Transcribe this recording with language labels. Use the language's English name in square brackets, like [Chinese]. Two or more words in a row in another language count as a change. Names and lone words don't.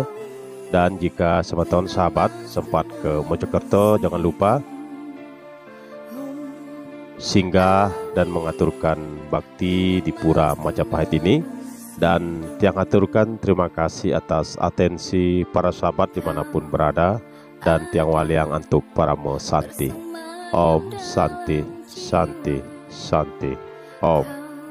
[Indonesian] Dan jika semeton sahabat sempat ke Mojokerto, jangan lupa singgah dan mengaturkan bakti di Pura Majapahit ini. Dan tiang aturkan terima kasih atas atensi para sahabat dimanapun berada. Dan tiang waliang untuk para Santi. [Sanskrit] Om Santi Santi Santi Om.